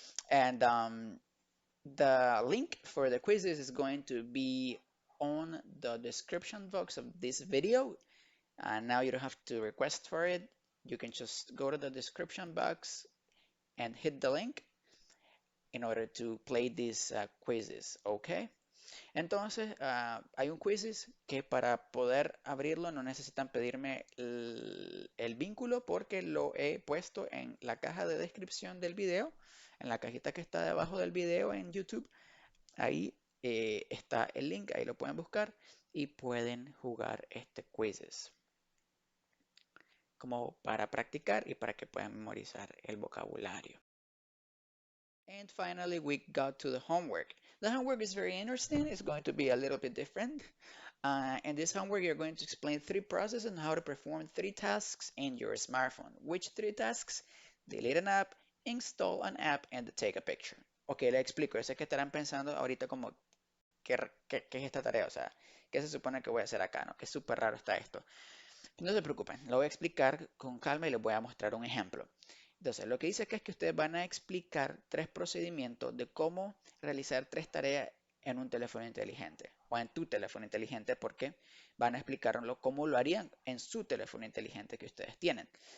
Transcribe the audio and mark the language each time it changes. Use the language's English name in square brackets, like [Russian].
[English] And the link for the quizzes is going to be on the description box of this video. And now you don't have to request for it. You can just go to the description box and hit the link in order to play these quizzes, okay? [Spanish] Entonces, hay un quizzes que para poder abrirlo no necesitan pedirme el vínculo porque lo he puesto en la caja de descripción del video, en la cajita que está debajo del video en YouTube. Ahí está el link, ahí lo pueden buscar y pueden jugar este quizzes como para practicar y para que puedan memorizar el vocabulario. [English] And finally, we got to the homework. The homework is very interesting. It's going to be a little bit different. In this homework, you're going to explain 3 processes on how to perform 3 tasks in your smartphone. Which 3 tasks? Delete an app, install an app, and take a picture. [Spanish] Ok, le explico. Yo sé que estarán pensando ahorita como, ¿qué es esta tarea? O sea, ¿qué se supone que voy a hacer acá? ¿No? Que súper raro está esto. No se preocupen, lo voy a explicar con calma y les voy a mostrar un ejemplo. Entonces, lo que dice acá es que ustedes van a explicar tres procedimientos de cómo realizar tres tareas en un teléfono inteligente o en tu teléfono inteligente, porque van a explicarlo cómo lo harían en su teléfono inteligente que ustedes tienen.